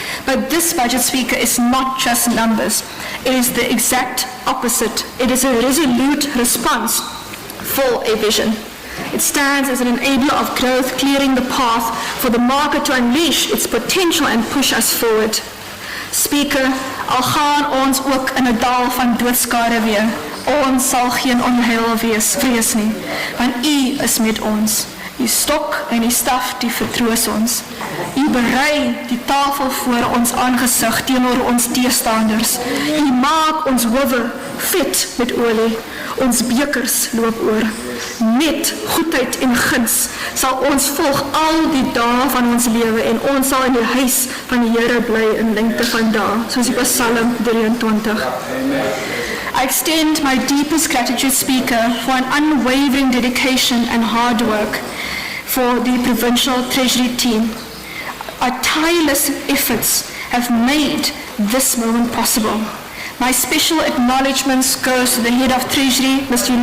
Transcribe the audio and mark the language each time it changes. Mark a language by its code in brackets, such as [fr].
[en] But this budget, Speaker, is not just numbers. It is the exact opposite. It is a resolute response for a vision. It stands as an enabler of growth, clearing the path for the market to unleash its potential and push us forward. [af] Speaker, al gaan ons ook in 'n dal van doodskade weer. Ons sal geen onheil vrees nie, want U is met ons. U stok en U staf die vertroos ons. U berei die tafel voor ons aangesig teenoor ons teestanders. U maak ons howe vet met olie. Ons bekers loop oor. Met goedheid en guns sal ons volg al die dae van ons lewe en ons sal in die huis van die Here bly in lengte van dae, soos die Psalm 23. [en] I extend my deepest gratitude, Speaker, for an unwavering dedication and hard work for the Provincial Treasury team. Our tireless efforts have made this moment possible. My special acknowledgements goes to the Head of Treasury, Mr.